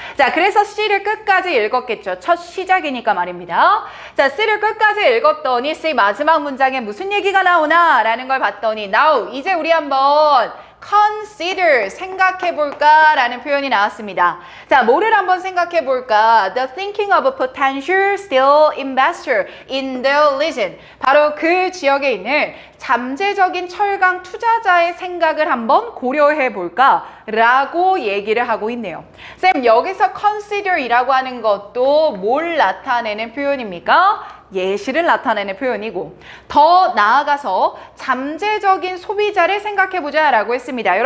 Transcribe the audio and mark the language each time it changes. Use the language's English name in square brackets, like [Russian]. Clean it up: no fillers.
[Korean] 자, 그래서 C를 끝까지 읽었겠죠. 첫 시작이니까 말입니다. 자, C를 끝까지 읽었더니 C 마지막 문장에 무슨 얘기가 나오나 라는 걸 봤더니 now, 이제 우리 한번 consider, 생각해볼까 라는 표현이 나왔습니다. 자, 뭐를 한번 생각해볼까? [English] The thinking of a potential steel investor in the region. [Korean] 바로 그 지역에 있는 잠재적인 철강 투자자의 생각을 한번 고려해볼까 라고 얘기를 하고 있네요. 쌤, 여기서 consider이라고 하는 것도 뭘 나타내는 표현입니까? 예시를 나타내는 표현이고 더 나아가서 잠재적인 소비자를 생각해보자 라고 했습니다.